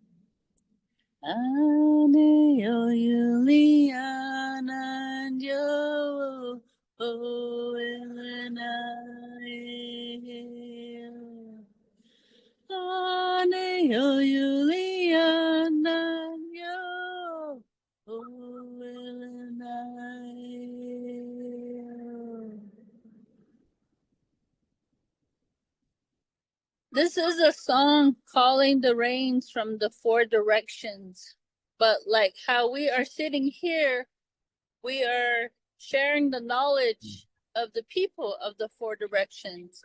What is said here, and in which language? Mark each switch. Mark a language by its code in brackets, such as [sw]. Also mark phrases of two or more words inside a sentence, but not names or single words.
[en] Aneo Juliana yo Ilanaeo. Aneo Juliana yo Ilanaeo. This is a song calling the rains from the four directions. But like how we are sitting here, we are sharing the knowledge of the people of the four directions.